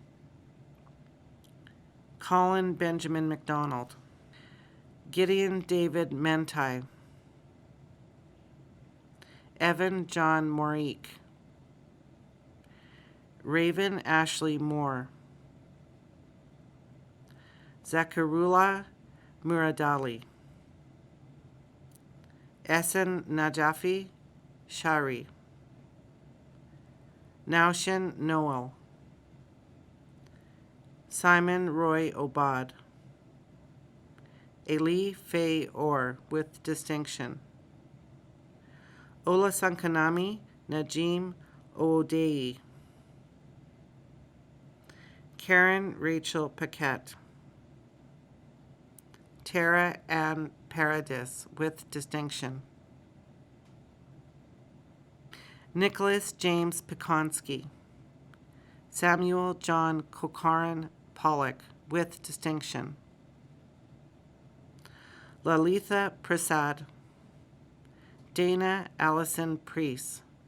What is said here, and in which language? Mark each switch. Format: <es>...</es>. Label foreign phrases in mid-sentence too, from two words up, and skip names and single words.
<en>Colin Benjamin McDonald, Gideon David Mentai, Evan John Morique, Raven Ashley Moore, Zakarullah Muradali, Esen Najafi Shari, Naushin Noel, Simon Roy Obad, Eli Faye Orr with distinction, Ola Sankanami Najim Oodei, Karen Rachel Paquette, Tara Ann Paradis with distinction, Nicholas James Pikonsky, Samuel John Kokaran Pollock with distinction, Lalitha Prasad, Dana Allison Priest,</en>